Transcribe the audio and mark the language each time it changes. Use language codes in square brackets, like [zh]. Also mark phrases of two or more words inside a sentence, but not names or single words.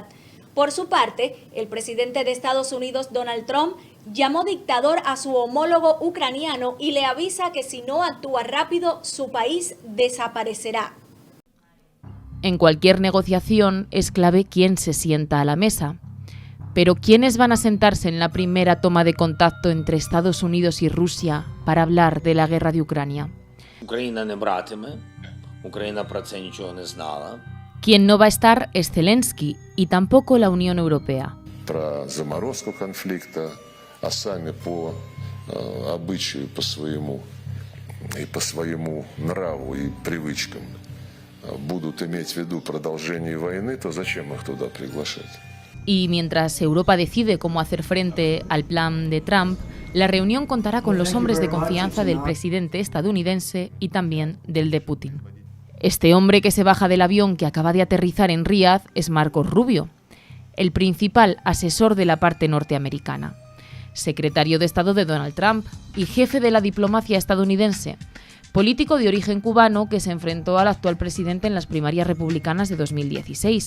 [es] Por su parte, el presidente de Estados Unidos, Donald Trump, llamó dictador a su homólogo ucraniano y le avisa que si no actúa rápido, su país desaparecerá. En cualquier negociación es clave quién se sienta a la mesa. Pero ¿quiénes van a sentarse en la primera toma de contacto entre Estados Unidos y Rusia para hablar de la guerra de Ucrania? [uk] Україна не братиме, Україна про це нічого не знала. [es] Quien no va a estar es Zelensky y tampoco la Unión Europea. [ru] Про заморозку конфликта, а сами по обычаю, по своему нраву и привычкам будут иметь в виду продолжение войны, то зачем их туда приглашать? [es] Y mientras Europa decide cómo hacer frente al plan de Trump, la reunión contará con los hombres de confianza del presidente estadounidense y también del de Putin. Este hombre que se baja del avión que acaba de aterrizar en Riad es Marcos Rubio, el principal asesor de la parte norteamericana, secretario de Estado de Donald Trump y jefe de la diplomacia estadounidense, político de origen cubano que se enfrentó al actual presidente en las primarias republicanas de 2016.